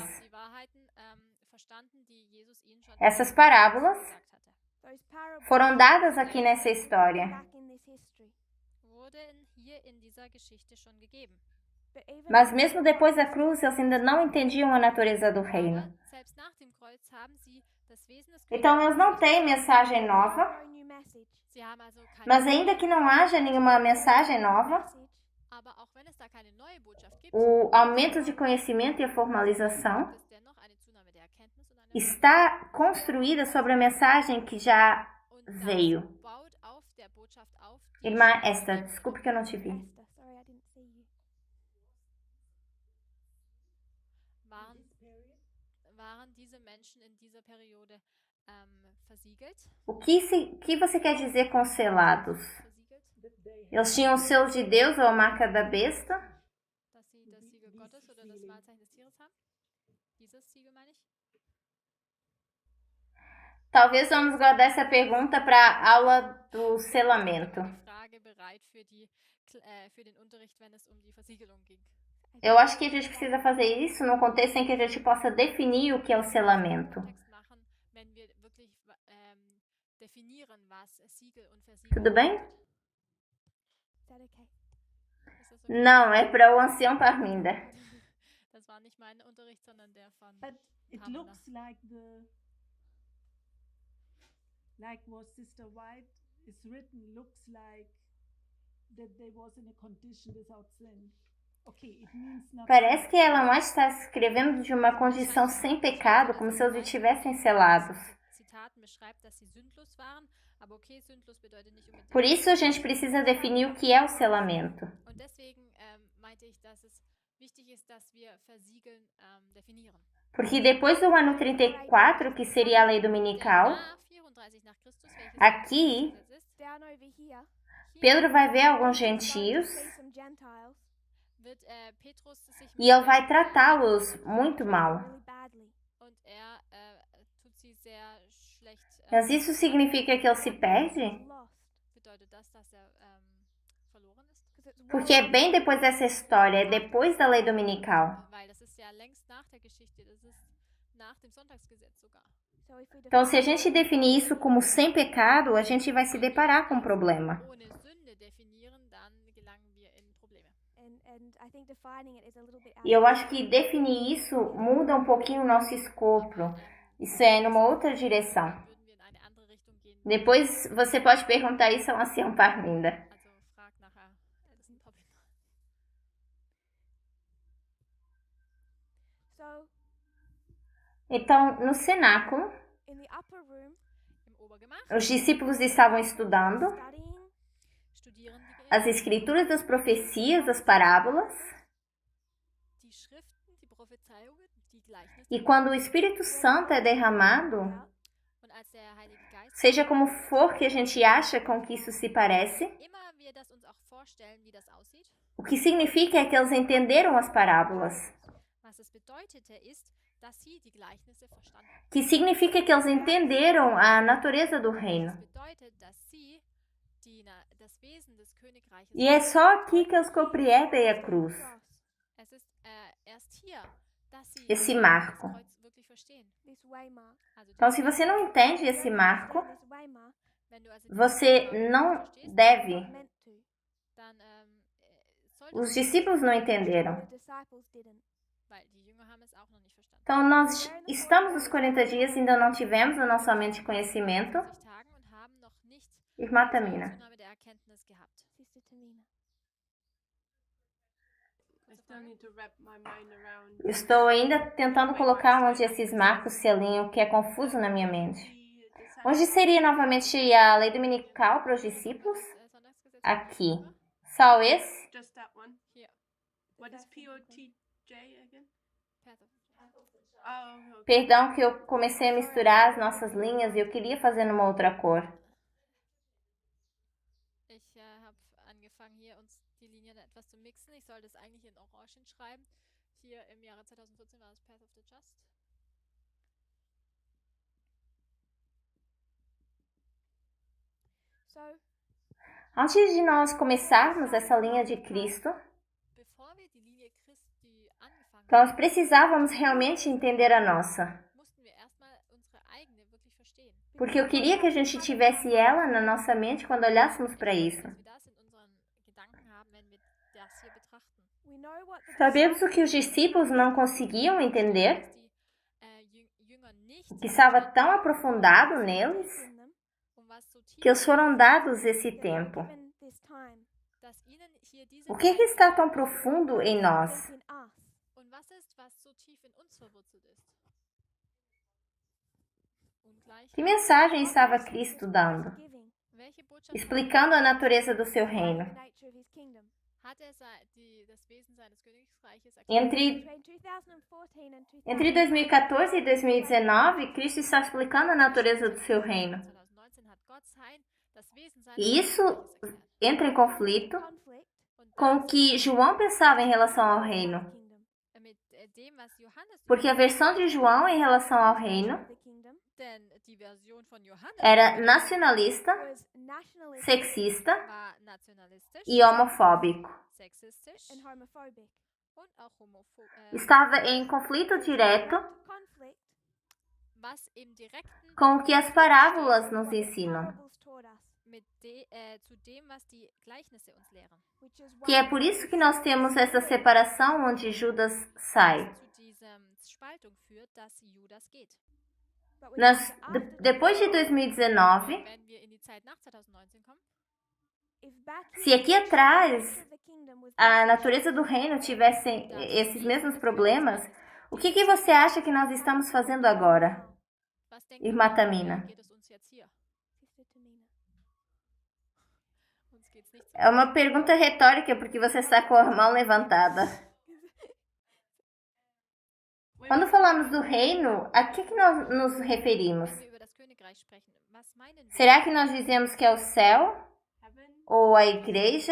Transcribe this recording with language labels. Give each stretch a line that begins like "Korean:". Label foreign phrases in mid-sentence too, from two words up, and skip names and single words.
German: Die Wahrheiten verstanden, die Jesus ihnen schon
Portuguese: Essas parábolas
English: those
German: gesagt hatte.
English: parables
Portuguese: foram dadas aqui nessa história.
English: back in this history.
German: Wurden hier in dieser Geschichte schon gegeben.
English: But even
Portuguese: Mas mesmo depois da cruz, eles ainda não entendiam a natureza do reino.
German: Aber selbst nach dem Kreuz haben sie das Wesen des
Portuguese: Então eles não têm mensagem nova,
English: no new message,
German: Sie haben also keine
Portuguese: mas ainda que não haja nenhuma mensagem nova,
English: message
German: aber auch wenn es da keine neue Botschaft gibt,
Portuguese: o aumento de conhecimento e a formalização
German: gibt es dennoch eine Zunahme der Erkenntnis und eine
Portuguese: está construída sobre a mensagem que já
German: und
Portuguese: veio.
German: das baut auf der Botschaft auf, die
Portuguese: Irmã Esther, desculpe que eu não te vi.
English: Esther, sorry I didn't see you.
German: waren diese Menschen in dieser Periode versiegelt.
Portuguese: O que você quer dizer com selados?
German: Versiegelt,
Portuguese: Eles tinham o selo de Deus ou a marca da besta?
German: dass sie das Siegel Gottes oder das Malzeichen des Tieres haben. Dieses Siegel meine ich.
Portuguese: Talvez vamos guardar essa pergunta para a aula do selamento.
German: Die Frage bereit für den Unterricht, wenn es um die Versiegelung ging.
Portuguese: Eu acho que a gente precisa fazer isso num contexto em que a gente possa definir o que é o selamento.
German: Text machen, wenn wir wirklich definieren, was Siegel und Versiegel
Portuguese: Tudo bem?
German: bedeutet.
English: Is that okay?
German: Ist das okay?
Portuguese: Não, é para o ancião Parminda.
German: Das war nicht mein Unterricht, sondern der von
English: But it Pamela. looks like what Sister White is written, looks like that they was in a condition without sin. Okay, it means nothing.
Portuguese: Parece que Ellen White está escrevendo de uma condição sem pecado, como se eles estivessem selados.
German: Zitaten beschreibt, dass sie sündlos waren, aber okay, sündlos bedeutet nicht unbedingt.
Portuguese: Por isso a gente precisa definir o que é o selamento.
German: Und deswegen meinte ich, dass es wichtig ist, dass wir Versiegeln definieren.
Portuguese: Porque depois do ano 34, que seria a lei dominical,
German: Nach 34 nach Christus, welches
Portuguese: aqui
German: das ist,
English: Down over here,
German: hier
Portuguese: Pedro vai ver alguns
English: going to
Portuguese: gentios
English: see some Gentiles
German: wird Petrus sich
Portuguese: e ele vai tratá-los muito mal.
English: really badly.
German: und tut sie sehr schlecht.
Portuguese: Mas isso significa que ele se perde?
English: Lost.
German: Bedeutet das, dass verloren ist?
English: 'Cause it's
Portuguese: Porque é bem depois dessa história, é depois da lei dominical.
German: Weil das ist ja längst nach der Geschichte, das ist nach dem Sonntagsgesetz sogar.
English: so if we
Portuguese: Então, se a gente definir isso como sem pecado, a gente vai se deparar com um problema.
German: Ohne Sünde definieren, dann gelangen wir in Probleme.
English: and I think defining it is a little bit
Portuguese: E eu acho que definir isso muda um pouquinho o nosso escopo. Isso é numa outra direção.
German: Würden wir in eine andere Richtung gehen?
Portuguese: Depois você pode perguntar isso ao ancião Parminda.
German: Also frag nachher Alison Poppin.
English: so
Portuguese: Então, no cenáculo,
English: in the upper room
German: Im Obergemach
Portuguese: os discípulos estavam estudando
English: studying
German: studieren
Portuguese: as escrituras das profecias, as parábolas,
German: die Schriften, die Prophezeiungen, die Gleichnisse.
Portuguese: e quando o Espírito Santo é derramado,
German: Und als der Heilige Geist,
Portuguese: seja como for que a gente acha com que isso se parece,
German: immer wir das uns auch vorstellen, wie das aussieht,
Portuguese: o que significa é que eles entenderam as parábolas,
German: was es bedeutete, ist, dass sie die Gleichnisse verstanden.
Portuguese: que significa que eles entenderam a natureza do
German: Das
Portuguese: reino.
German: bedeutet, dass sie das Wesen des Königreiches.
Portuguese: E é só aqui que eles compreendem a cruz.
English: cross,
German: Es ist erst hier, dass sie
Portuguese: Esse
German: das
Portuguese: marco.
German: Kreuz wirklich verstehen.
English: this waymark.
German: Also
Portuguese: Então, se você não entende esse marco,
English: This waymark
German: wenn du also
Portuguese: você
German: diesen
Portuguese: não
German: Marco verstehst,
Portuguese: deve.
English: meant to.
German: dann solltest
Portuguese: Os
German: du,
Portuguese: discípulos não entenderam.
English: The disciples didn't.
German: weil die Jünger haben es auch noch nicht verstanden.
Portuguese: Então, nós estamos nos 40 dias, ainda não tivemos o nosso aumento de conhecimento.
German: 40 Tagen und haben noch nicht
Portuguese: Irmã
German: diese
Portuguese: Tamina.
German: Zunahme der Erkenntnis gehabt.
English: Sister Tamina. I still need to wrap my mind around
Portuguese: Estou ainda tentando colocar onde esses marcos se alinham, que é confuso na minha mente. Onde seria novamente a lei dominical para os discípulos?
German: Sonntagsgesetz
Portuguese: Aqui. Só esse?
English: just that one.
German: Hier.
English: What is POTJ again? Path of Oh, okay.
Portuguese: Perdão que eu comecei a misturar as nossas linhas e eu queria fazer numa outra cor.
German: Ich habe angefangen, hier uns die Linien etwas zu mixen. Ich sollte es eigentlich in Orangen schreiben. Hier im Jahre 2014 war es Path of the Just.
English: So,
Portuguese: Antes de nós começarmos essa linha de Cristo,
German: Bevor wir die Linie Christi angefangen
Portuguese: nós
German: haben,
Portuguese: precisávamos realmente entender a nossa.
German: mussten wir erstmal unsere eigene wirklich verstehen.
Portuguese: Porque eu queria que a gente tivesse ela na nossa mente quando olhássemos para isso.
German: Dass wir das in unseren Gedanken haben, wenn wir das hier betrachten.
English: we know what the
Portuguese: Sabemos o que os discípulos não conseguiam entender,
German: Dass die Jünger nicht
Portuguese: o que estava tão aprofundado neles,
English: in them,
German: was so tief
Portuguese: que eles foram dados esse
English: that
Portuguese: tempo.
English: given this time,
German: dass ihnen hier diese
Portuguese: O que está tão profundo em nós?
English: deep in us,
German: und was ist, was so tief in uns verwurzelt ist? Ungleich.
Portuguese: Que mensagem estava Cristo dando,
English: giving,
German: Welche Botschaft
Portuguese: explicando a natureza do seu reino?
English: the nature of his kingdom.
German: hat das Wesen seines Königreiches erklärt?
Portuguese: Entre,
English: Between 2014 and
Portuguese: entre 2014 e 2019, Cristo está explicando a natureza do seu reino.
German: 2019 hat Gott das Wesen seines
Portuguese: E isso
German: Königreiches erklärt.
Portuguese: entra em conflito
English: conflict
German: Und
Portuguese: com o
German: das
Portuguese: que João pensava em relação ao reino.
English: kingdom.
German: mit dem, was Johannes
Portuguese: Porque a versão de João em relação ao reino
English: The kingdom
German: denn die Version von Johannes
Portuguese: era nacionalista,
English: was nationalistic
Portuguese: sexista
German: war nationalistisch,
Portuguese: e homofóbico.
German: sexistisch
English: and homophobic.
German: und auch
Portuguese: Estava em conflito direto
English: Conflict
German: was im direkten
Portuguese: com o que as parábolas nos ensinam,
English: parables taught us,
German: zu dem, was die Gleichnisse uns lehren.
English: which is
Portuguese: que é
English: why
Portuguese: por isso que nós temos essa separação onde Judas sai.
German: Zu dieser Spaltung führt, dass Judas geht.
English: but we
Portuguese: Nós,
English: have to after
Portuguese: depois de 2019,
German: Wenn wir in die Zeit nach 2019 kommen,
English: if back
Portuguese: se aqui atrás
English: of the kingdom was
Portuguese: a natureza do reino tivessem esses mesmos problemas, o que você acha que nós estamos fazendo agora,
German: was denkt
Portuguese: Irmã
German: ihr,
Portuguese: Tamina?
German: wie geht es uns jetzt hier?
English: Sister Tamina.
German: Uns geht's nicht so.
Portuguese: É uma pergunta retórica porque você está com a mão levantada. Quando falamos do reino, a que nós nos referimos?
German: Wenn wir über das Königreich sprechen, was meinen wir?
Portuguese: Será que nós dizemos que é o céu
English: Heaven,
Portuguese: ou a igreja?